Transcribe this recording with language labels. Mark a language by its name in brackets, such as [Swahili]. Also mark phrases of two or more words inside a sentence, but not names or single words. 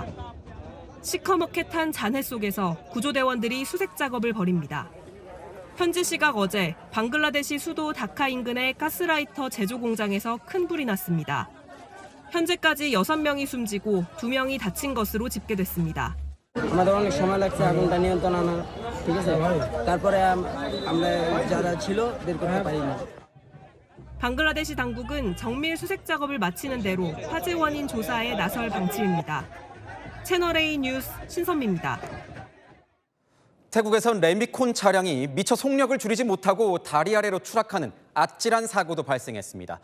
[Korean] 시커멓게 탄 잔해 속에서 구조대원들이 수색 작업을 벌입니다. 현지 시각 어제 방글라데시 수도 다카 인근의 가스라이터 제조 공장에서 큰 불이 났습니다. 현재까지 6명이 숨지고 2명이 다친 것으로 집계됐습니다. [Bangla] আমাদের অনেক সময় লাগছে আগুনটা নিয়ন্ত্রণ আনা ঠিক আছে তারপরে আমরা যারা ছিল বের করতে পারিনি. [Korean] 방글라데시 당국은 정밀 수색 작업을 마치는 대로 화재 원인 조사에 나설 방침입니다. 채널A 뉴스 신선미입니다. 태국에선 레미콘 차량이 미처 속력을 줄이지 못하고 다리 아래로 추락하는 아찔한 사고도 발생했습니다.